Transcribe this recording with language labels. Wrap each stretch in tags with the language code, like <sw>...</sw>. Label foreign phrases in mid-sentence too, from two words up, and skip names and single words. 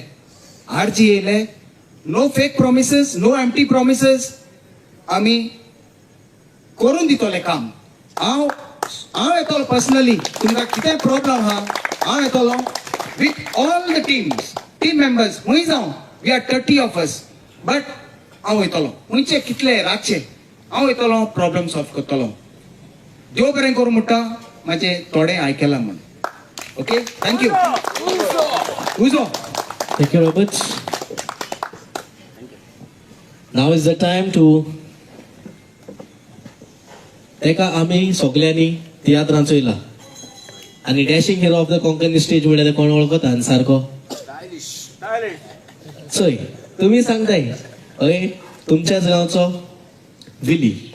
<kok>आरजी येयले</kok> <en>no fake promises no empty promises</en> <kok>आमी करून दितले काम. हांव येतलो पर्सनली तुमकां कितें प्रॉब्लेम आहा हांव येतलो</kok> <en>with all the team members</en> <kok>खंय जावं</kok> <en>we are 30 of us but</en> <kok>हांव वयतलो खंयचे कितले रातचे हांव वयतलो प्रॉब्लेम सॉल्व करतलो. देव बरें करूं म्हणटा म्हाजे थोडे आयकलां म्हण.</kok> <en>okay thank you. उजो Thank you, Robert. Now is the time to</en> <kok>एका आम्ही सगळ्यांनी तियात्रान चोयला आणि</kok> <en>dashing hero of the Konkani stage</en> <kok>म्हणल्यार कोण वळखता सारको चोय तुम्ही सांगताय हय तुमच्याच गांवचो विली.</kok>